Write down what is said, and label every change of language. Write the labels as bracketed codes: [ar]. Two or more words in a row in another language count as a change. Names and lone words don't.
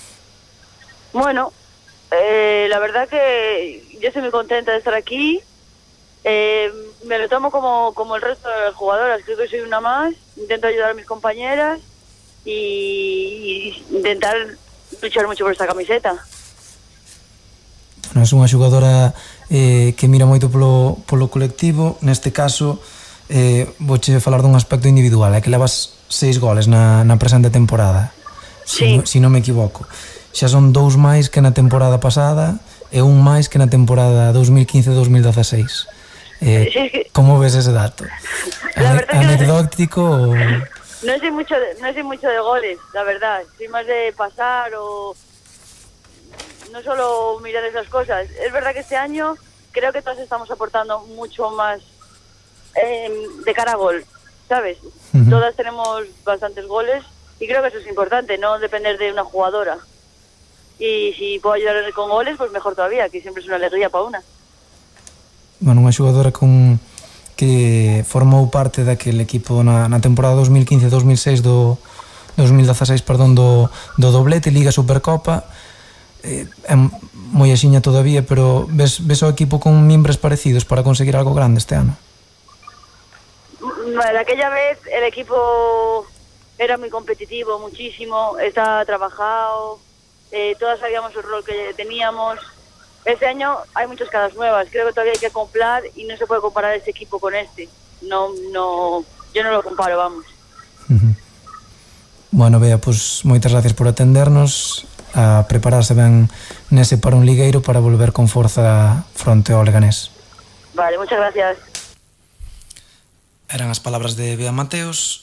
[es] Bueno, la verdad que yo estoy muy contenta de estar aquí Me lo tomo como el resto de las jugadoras. Creo que soy una más. Intento ayudar a mis compañeras y intentar luchar mucho por esta camiseta. [gl] Bueno, es unha xogadora que mira moito polo colectivo. Neste caso, vouche falar dun aspecto individual, que levas 6 goles na presente temporada, [es] Sí. [gl] Se non me equivoco. Xa son 2 máis que na temporada pasada e un máis que na temporada 2015-2016. [es] Sí, es que [gl] como ves ese dato? [es] La verdad que [gl] Anecdótico o... [es] no soy mucho de goles, la verdad. Soy más de pasar o no solo mirar esas cosas. Es verdad que este año creo que todos estamos aportando mucho más de cara a gol, ¿sabes? Uh-huh. Todas tenemos bastantes goles y creo que eso es importante, no depender de una jugadora. Y si puedo ayudar con goles, pues mejor todavía, que siempre es una alegría para una. Bueno, [gl] unha xogadora que formou parte daquele equipo na temporada 2015-2016 do 2016, perdón, do doblete Liga Supercopa. É moi axiña todavía, pero ves o equipo con mimbres parecidos para conseguir algo grande este ano? [es] Bueno, aquella vez el equipo era muy competitivo, muchísimo, estaba trabajado, todas sabíamos el rol que teníamos. Este año hay muchas caras nuevas, creo que todavía hay que acoplar y no se puede comparar este equipo con este. No, yo no lo comparo, vamos. Uh-huh. [gl] Bueno, Bea, pues moitas gracias por atendernos, a prepararse ben nese parón ligueiro para volver con forza fronte ao Leganés. [es] Vale, muchas gracias. [gl] Eran as palabras de Bea Mateos.